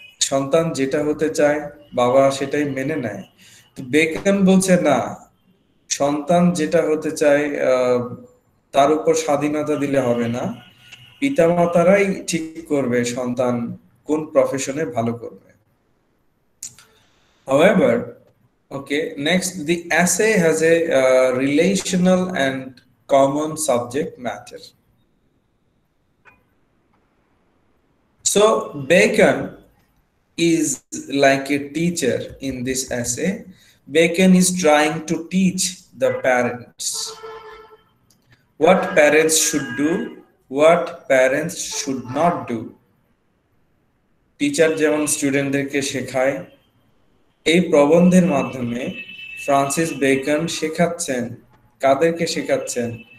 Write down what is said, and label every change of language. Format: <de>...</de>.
<bn>সন্তান যেটা হতে চায় বাবা সেটাই মেনে নেয়। তো বেকন বলছে না, সন্তান যেটা হতে চায় তার উপর স্বাধীনতা দিলে হবে না, পিতামাতারাই ঠিক করবে সন্তান কোন প্রফেশনে ভালো করবে।</bn> <en>However, okay, next the essay has a relational and common subject matter. So Bacon is like a teacher in this essay Bacon is trying to teach the parents what parents should do, what parents should not do.</en> <bn>Teacher যেমন স্টুডেন্টদেরকে শেখায়, এই প্রবন্ধের মাধ্যমে Francis Bacon শেখাচ্ছেন, কাদেরকে শেখাচ্ছেন?</bn>